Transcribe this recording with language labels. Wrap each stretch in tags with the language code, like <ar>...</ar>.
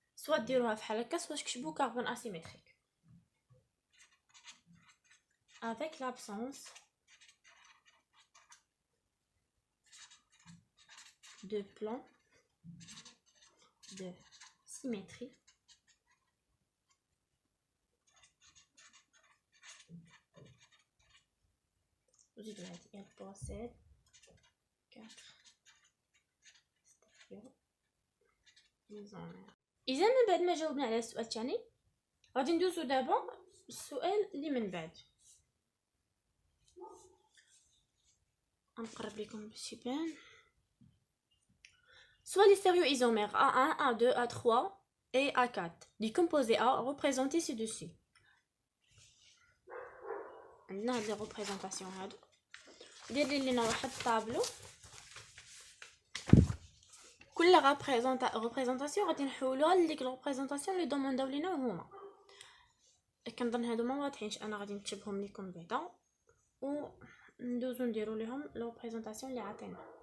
<fr>soit</fr> <ar>ديروها بحال هكا</ar> <fr>soit</fr> <ar>تكتبوا كربون</ar> <fr>asymétrique avec l'absence de plan de symétrie elle possède 4 stéréoisomères.</fr> <ar>اذا من بعد ما جاوبنا على السؤال الثاني غادي ندوزو دابا السؤال اللي من بعد. نقرب لكم باش يبان.</ar> <fr>Soit les stéréoisomères A1, A2, A3 et A4 du composé A représentés ci-dessus.</fr> <ar>عندنا هاد لي ريبريزونطاسيون هادو، ديري لينا واحد الطابلو. كل ريبريزونطاسيون غادي نحولوها لديك الريبريزونطاسيون اللي دومونداو لينا هما. كنظن هادو ما واضحينش، انا غادي نكتبهم لكم بعدا وندوزو نديرو لهم الريبريزونطاسيون اللي عطينا.</ar>